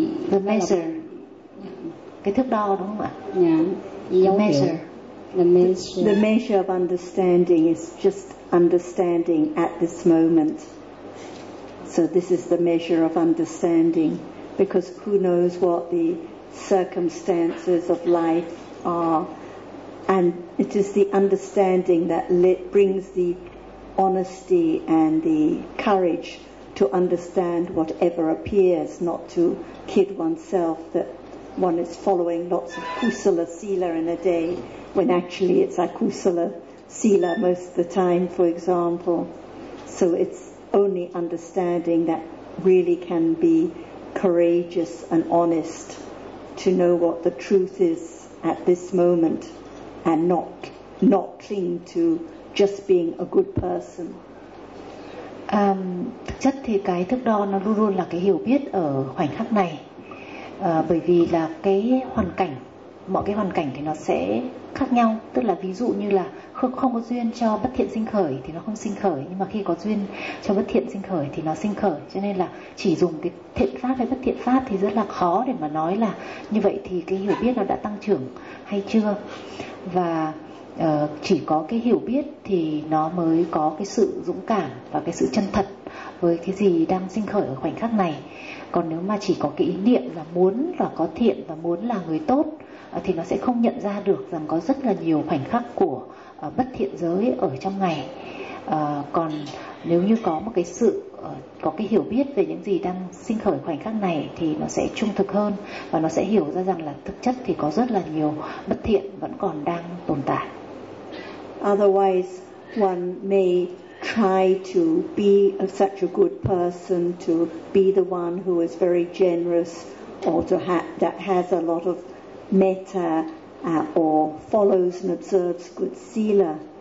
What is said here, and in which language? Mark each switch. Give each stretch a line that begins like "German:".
English: the measure,
Vietnamese: cái thước đo đúng không ạ?
English: The measure of understanding is just understanding at this moment. So this is the measure of understanding, because who knows what the circumstances of life are, and it is the understanding that brings the honesty and the courage to understand whatever appears, not to kid oneself that one is following lots of kusala sila in a day, when actually it's akusala sila most of the time, for example. So it's only understanding that really can be courageous and honest to know what the truth is at this moment, and not cling to just being a good person.
Vietnamese: Thực chất thì cái thước đo nó luôn luôn là cái hiểu biết ở khoảnh khắc này, bởi vì là cái hoàn cảnh, mọi cái hoàn cảnh thì nó sẽ khác nhau. Tức là ví dụ như là không có duyên cho bất thiện sinh khởi thì nó không sinh khởi, nhưng mà khi có duyên cho bất thiện sinh khởi thì nó sinh khởi. Cho nên là chỉ dùng cái thiện pháp hay bất thiện pháp thì rất là khó để mà nói là như vậy thì cái hiểu biết nó đã tăng trưởng hay chưa. Và chỉ có cái hiểu biết thì nó mới có cái sự dũng cảm và cái sự chân thật với cái gì đang sinh khởi ở khoảnh khắc này. Còn nếu mà chỉ có cái ý niệm là muốn là có thiện và muốn là người tốt thì nó sẽ không nhận ra được rằng có rất là nhiều khoảnh khắc của bất thiện giới ở trong ngày. Còn nếu như có một cái sự có cái hiểu biết về những gì đang sinh khởi khoảnh khắc này thì nó sẽ trung thực hơn, và nó sẽ hiểu ra rằng là thực chất thì có rất là nhiều bất thiện vẫn còn đang tồn tại.
English: Otherwise one may try to be such a good person, to be the one who is very generous, or to that has a lot of metta, or follows and observes good sila.